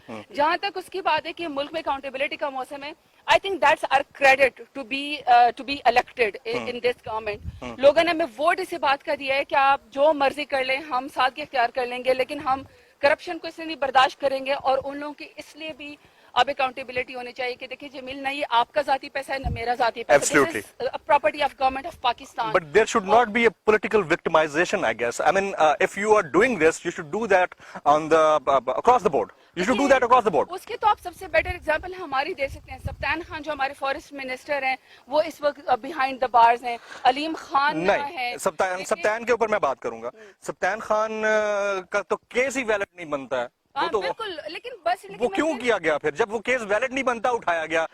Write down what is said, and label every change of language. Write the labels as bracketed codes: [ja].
[ur] جہاں تک اس کی بات ہے کہ ملک میں اکاؤنٹیبلٹی کا موسم ہے, [en] I think that's our credit to be elected in this government. [ur] لوگوں نے ہمیں ووٹ اسی بات کا دیا ہے کہ آپ جو مرضی کر لیں, ہم سادگی اختیار کر لیں گے, لیکن ہم کرپشن کو اس لیے نہیں برداشت کریں گے, اور ان لوگوں کی اس لیے بھی اب اکاؤنٹیبلٹی ہونی چاہیے کہ دیکھیں جمیل, نہ یہ آپ کا ذاتی پیسہ ہے نہ میرا ذاتی پیسہ, [en] Absolutely. This is property of government of Pakistan. But there should not be a political victimization, I guess. I mean, if you are doing this, you should do that on the across the board. You should do that across the board. [ur] اس کے تو آپ سب سے better example ہماری دے سکتے ہیں. سبطان خان جو ہمارے forest minister ہیں وہ اس وقت [en] behind the bars [ur] ہیں. علیم خان نہیں, ہے. سبطان کے اوپر میں بات کروں گا. سبطان خان کا تو کیس ہی ویلڈ نہیں بنتا ہے. بالکل, لیکن بس وہ کیوں کیا گیا پھر جب وہ کیس ویلڈ نہیں بنتا اٹھایا گیا؟